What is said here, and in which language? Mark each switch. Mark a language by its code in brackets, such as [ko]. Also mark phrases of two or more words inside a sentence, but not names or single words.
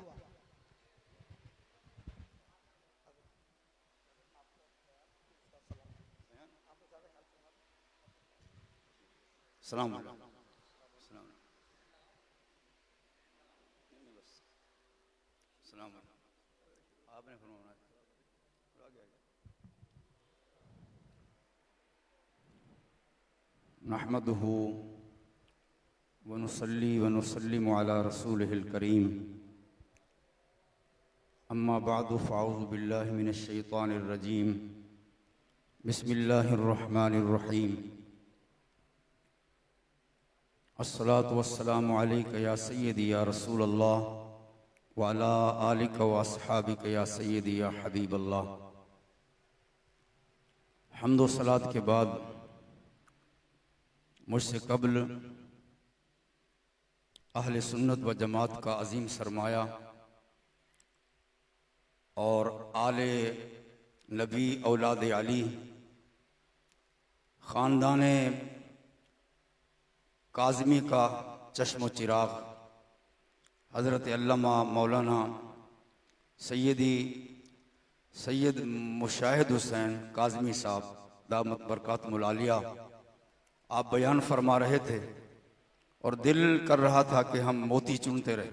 [ur] سلام آپنے فرمانا [ar] نحمده ونصلي ونسلم على رسوله الكريم أما بعد فأعوذ بالله من الشيطان الرجيم بسم الله الرحمن الرحيم الصلاة والسلام عليك يا سيدي يا رسول الله وعلى آلك وأصحابك يا سيدي يا حبيب الله. [ur] حمد و صلات کے بعد مجھ سے قبل اہل سنت و جماعت کا عظیم سرمایہ اور آل نبی اولاد علی خاندان کاظمی کا چشم چراغ حضرت علامہ مولانا سید مشاہد حسین کاظمی صاحب [ar] دامت برکاتہم العالیہ, [ur] آپ بیان فرما رہے تھے اور دل کر رہا تھا کہ ہم موتی چنتے رہے.